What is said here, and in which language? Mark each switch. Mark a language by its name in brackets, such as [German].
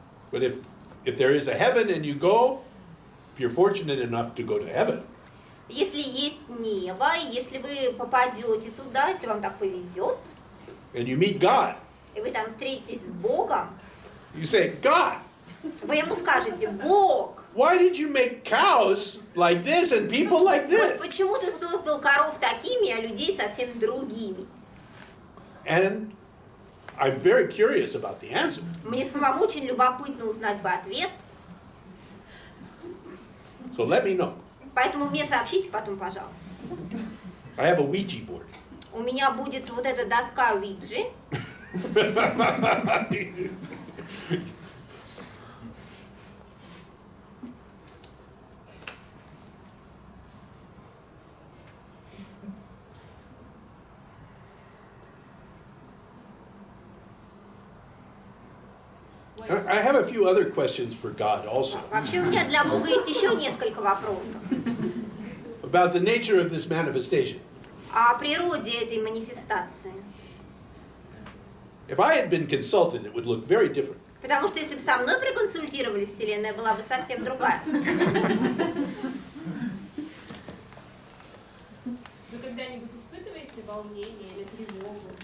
[English] but if there is a heaven and you go, if you're fortunate enough to go to heaven, [Russian] Если есть небо, если вы попадете туда, если вам так повезет, [English] and you meet God, [Russian] и вы там встретитесь с Богом, [English] you say, God, [Russian] вы ему скажете, Бог, [English] why did you make cows like this and people like this? [Russian] почему ты создал коров такими, а людей совсем другими? [English] And I'm very curious about the answer. [Russian] Мне самому очень любопытно узнать бы ответ, [English] So let me know. [Russian] поэтому мне сообщите потом, пожалуйста. [English] I have a Ouija board. [Russian] У меня будет вот эта доска Уиджи. [English] I have a few other questions for God also [Russian] Вообще у меня для Бога есть еще несколько вопросов [English] about the nature of this manifestation. [Russian] о природе этой манифестации. [English] If I had been consulted, it would look very different. [Russian] Потому что если бы со мной проконсультировались, Вселенная была бы совсем другая. Вы когда-нибудь испытываете волнение или тревогу?